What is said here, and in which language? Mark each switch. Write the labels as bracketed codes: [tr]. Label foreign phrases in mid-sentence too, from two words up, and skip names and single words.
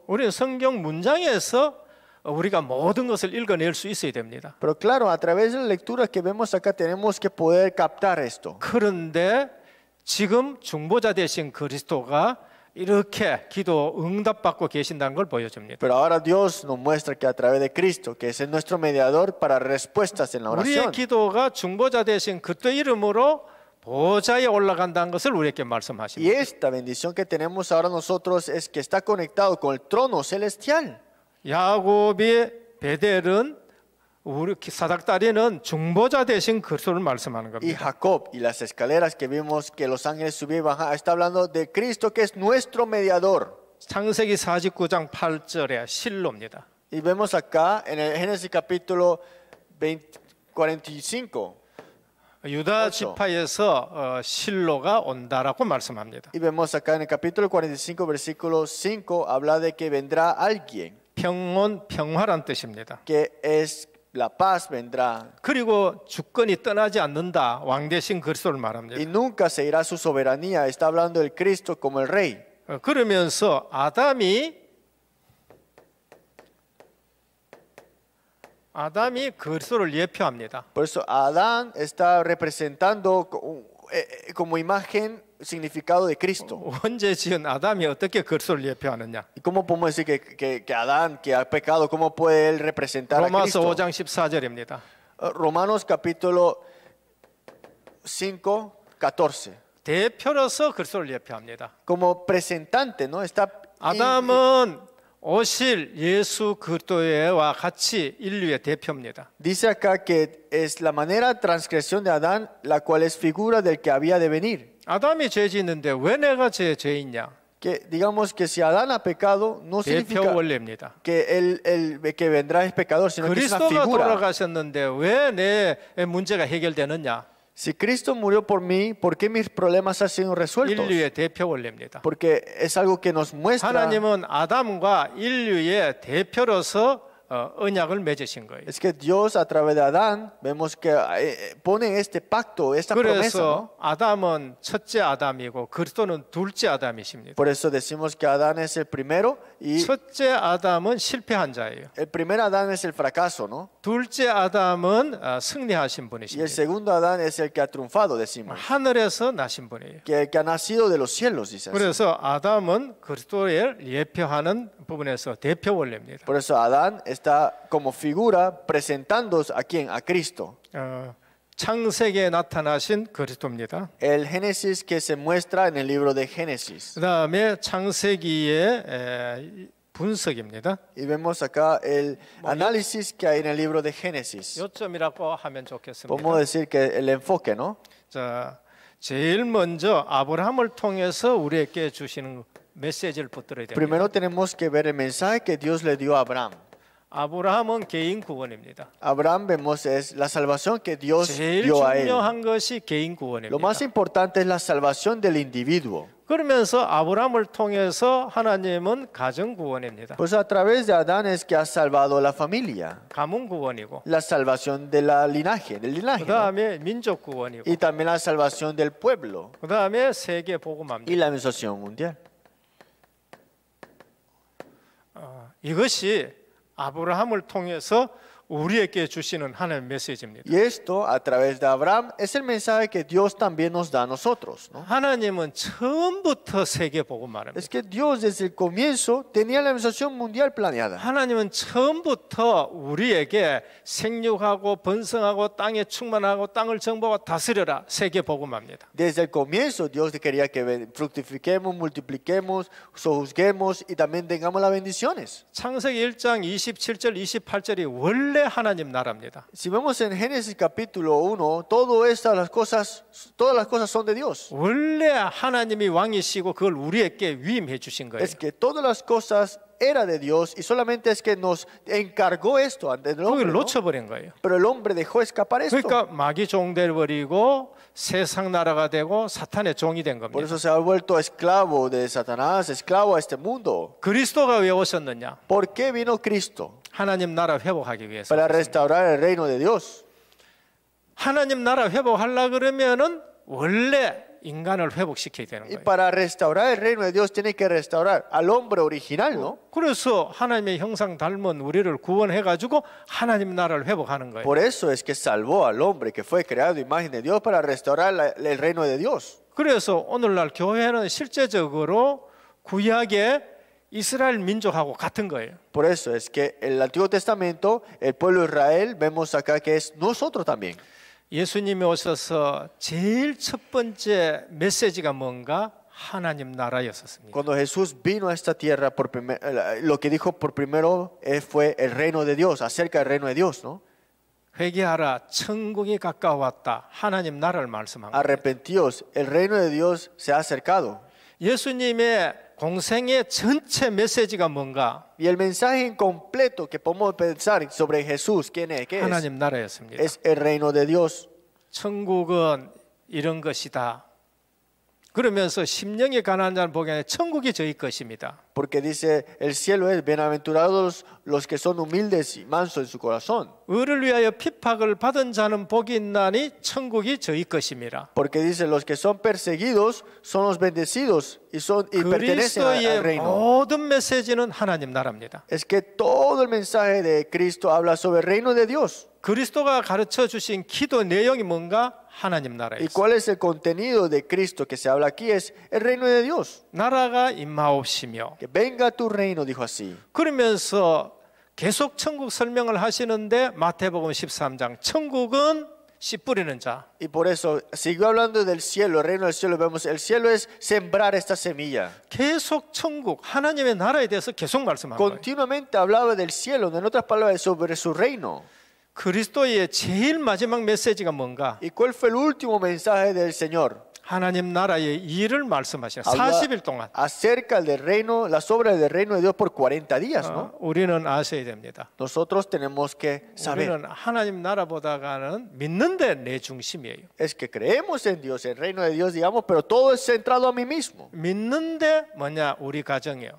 [ko] 우리는 성경 문장에서 우리가 모든 것을 읽어낼 수 있어야 됩니다. [es] Pero claro, a través de la lectura que vemos acá tenemos que poder captar esto. [ko] 그런데 지금 중보자 되신 그리스도가 이렇게 기도 응답받고 계신다는 걸 보여줍니다. [es] Pero ahora Dios nos muestra que a través de Cristo, que es nuestro mediador para respuestas en la [ko] 우리의 [es] oración. [ko] 기도가 중보자 되신 그리스도 이름으로 보좌에 올라간다는 것을 우리에게 [es] Y [ko] 말씀하십니다. [es] esta bendición que tenemos ahora nosotros es que está conectado con el trono celestial. [ko] 야곱의 베델은 우리 사닥다리는 중보자 대신 그리스도를 말씀하는 [es] Y [ko] 겁니다. [es] Jacob y las escaleras que vimos que los ángeles subían y bajaban, está hablando de Cristo que es nuestro mediador. [ko] 창세기 49장 8절에 실로입니다. [es] Y vemos acá en el Génesis capítulo 45. [ko] 유다 오죠. 지파에서 실로가 온다라고 말씀합니다. [es] Y vemos acá en el capítulo 45, versículo 5, habla de que vendrá alguien, [ko] 평온, 평화란 뜻입니다. [es] que es la paz vendrá. [ko] 그리고 주권이 떠나지 않는다. 왕 대신 그리스도를 말합니다. [es] Y nunca se irá su soberanía. Está hablando del Cristo como el rey. [ko] 그러면서 아담이 그리스도를 예표합니다. [es] Por eso Adán está representando como imagen, significado de Cristo. [ko] 언제 지은 아담이 어떻게 그리스도를 예표하느냐? [es] ¿Y cómo podemos decir que Adán, que ha pecado, cómo puede él representar a [ko] 로마서 [es] Cristo? [ko] 5장 14절입니다. [es] Romanos capítulo 5, 14. [ko] 대표로서 그리스도를 예표합니다. [es] Como presentante, ¿no? Está [ko] 아담은 오실 예수 그리스도와 같이 인류의 대표입니다. [es] dice acá que es la manera de transgresión de Adán, la cual es figura del que había de venir. [ko] 아담이 죄 짓는데 왜 내가 죄인냐? [es] Que digamos que si Adán ha pecado, no [ko] 대표 [es] significa [ko] 원리입니다. [es] que el que vendrá es pecador, sino que es una [ko] 그리스도가 [es] figura. [ko] 돌아가셨는데 왜 내 문제가 해결되느냐? [es] Si Cristo murió por mí, ¿por qué mis problemas han sido resueltos? [ko] 인류의 대표 원리입니다. [es] Porque es algo que nos muestra. [ko] 하나님은 아담과 인류의 대표로서 언약을 맺으신 거예요. [es] Es que Dios a través de Adán vemos que pone este pacto, esta promesa, ¿no? [ko] 그래서 아담은 첫째 아담이고 그리스도는 둘째 아담이십니다. [es] Por eso decimos que Adán es el primero y [ko] 첫째 아담은 실패한 자예요. [es] el primer Adán es el fracaso, ¿no? [ko] 둘째 아담은 승리하신 [es] Y el [ko] 분이십니다. [es] segundo Adán es el que ha triunfado, decimos. [ko] 하늘에서 나신 분이에요. [es] Que ha nacido de los cielos, dice así. [ko] 그래서 아담은 그리스도를 예표하는 부분에서 대표 원리입니다. [es] Por eso Adán está como figura presentando a quién, a Cristo. [ko] 창세기에 나타나신 그리스도입니다. [es] El Génesis que se muestra en el libro de Génesis. [ko] 그다음에 창세기의 분석입니다. [es] Y vemos acá el análisis que hay en el libro de Génesis. [ko] 요점이라고 하면 좋겠습니다. [es] Podemos decir que el enfoque, ¿no? [ko] 자, 제일 먼저 아브라함을 통해서 우리에게 주시는 메시지를 붙들어야 됩니다. [es] Primero tenemos que ver el mensaje que Dios le dio a Abraham. [ko] 아브라함은 개인 구원입니다. [es] Abraham vemos es la salvación que Dios [ko] 제일 [es] dio a él. [ko] 중요한 것이 개인 [es] Lo [ko] 구원입니다. [es] más importante es la salvación del individuo. [ko] 그러면서 아브라함을 통해서 하나님은 가정 구원입니다. [es] Pues a través de Adán es que ha salvado la familia, [ko] 가문 구원이고, [es] la salvación de la linaje, del linaje, ¿no? [ko] 그다음에 민족 구원이고, [es] Y también la salvación del pueblo [ko] 그다음에 세계 복음합니다. [es] y la administración mundial. [ko] 이것이 아브라함을 통해서 우리에게 주시는 하나님의 메시지입니다. [es] Y esto a través de Abraham es el mensaje que Dios también nos da a nosotros, ¿no? [ko] 하나님은 처음부터 세계 복음합니다. [es] Es que Dios desde el comienzo tenía la administración mundial planeada. [ko] 하나님은 처음부터 우리에게 생육하고 번성하고 땅에 충만하고 땅을 정복하고 다스려라 세계 복음합니다. [es] Desde el comienzo Dios quería que fructifiquemos, multipliquemos, sojuzguemos y también tengamos las bendiciones. [ko] 창세기 1장 27절 28절이 원래 하나님 나라입니다. [es] Si vemos en Génesis capítulo 1, todas las cosas son de Dios. [ko] 원래 하나님이 왕이시고 그걸 우리에게 위임해 주신 거예요. [es] Es que todas las cosas era de Dios y solamente es que nos encargó esto ante el hombre, [ko] 그걸 [es] ¿no? [ko] 놓쳐버린 거예요. [es] Pero el hombre dejó escapar esto. [ko] 그러니까 마귀 종 되어버리고 세상 나라가 되고 사탄의 종이 된 [es] Por [ko] 겁니다. [es] eso se ha vuelto esclavo de Satanás, esclavo a este mundo. [ko] 그리스도가 왜 오셨느냐? [es] ¿Por qué vino Cristo? [ko] 하나님 나라 회복하기 위해서. [es] Para restaurar el reino de Dios. [ko] 하나님 나라 회복하려 그러면은 원래 인간을 회복시켜야 되는 [es] Y [ko] 거예요. [es] para restaurar el reino de Dios tiene que restaurar al hombre original, ¿no? [ko] 그래서 하나님의 형상 닮은 우리를 구원해 가지고 하나님 나라를 회복하는 거예요. [es] Por eso es que salvó al hombre que fue creado a imagen de Dios para restaurar el reino de Dios. [ko] 그래서 오늘날 교회는 실제적으로 구약의 이스라엘 민족하고 같은 거예요. [es] Por eso es que en el Antiguo Testamento, el pueblo de Israel, vemos acá que es nosotros también. [ko] 예수님이 오셔서 제일 첫 번째 메시지가 뭔가? 하나님 나라였었습니다. [es] Cuando Jesús vino a esta tierra, lo que dijo por primero fue el reino de Dios, acerca del reino de Dios, ¿no? [ko] 회개하라, 천국이 가까웠다. 하나님 나라를 말씀한 거예요. [es] Arrepentíos, el reino de Dios se ha acercado. [ko] 예수님의 공생의 전체 메시지가 뭔가? [es] Y el mensaje incompleto que podemos pensar sobre Jesús, ¿quién es? ¿Qué es? [ko] 하나님 나라였습니다. [es] Es el reino de Dios. [ko] 천국은 이런 것이다. 그러면서 심령이 가난한 자를 보기에는 천국이 저희 것입니다. [es] Porque dice, el cielo es bienaventurados los que son humildes y mansos en su corazón. [ko] 의를 위하여 핍박을 받은 자는 복이 있나니 천국이 저희 것입니다. [es] Porque dice, los que son perseguidos son los bendecidos y pertenecen al [ko] 그리스도의 [es] reino. [ko] 모든 메시지는 하나님 나라입니다. [es] Es que todo el mensaje de Cristo habla sobre el reino de Dios. [ko] 그리스도가 가르쳐 주신 기도 내용이 뭔가? 하나님 [es] ¿Y [ko] 나라예요. [es] cuál es el contenido de Cristo que se habla aquí? Es el reino de Dios. [ko] 나라가 임하옵시며. [es] Que venga tu reino, dijo así. [ko] 그러면서 계속 천국 설명을 하시는데 마태복음 13장 천국은 씨 뿌리는 자. [es] Y por eso siguió hablando del cielo, el reino del cielo. Vemos, el cielo es sembrar esta semilla. [ko] 계속 천국 하나님의 나라에 대해서 계속 말씀한 거예요. [es] Continuamente hablaba del cielo, en otras palabras, sobre su reino. [ko] 그리스도의 제일 마지막 메시지가 뭔가? [es] ¿Y cuál fue el último mensaje del Señor? [ko] 하나님 나라의 일을 말씀하시는 [es] Habla [ko] 40일 동안. [es] acerca del reino, las obras del reino de Dios por 40 días, ¿no? [ko] 우리는 아셔야 됩니다. [es] Nosotros tenemos que saber. [ko] 우리는 하나님 나라보다가는 믿는데 내 중심이에요. [es] Es que creemos en Dios, el reino de Dios, digamos, pero todo es centrado a mí mismo. [ko] 믿는데 뭐냐? 우리 가정이요.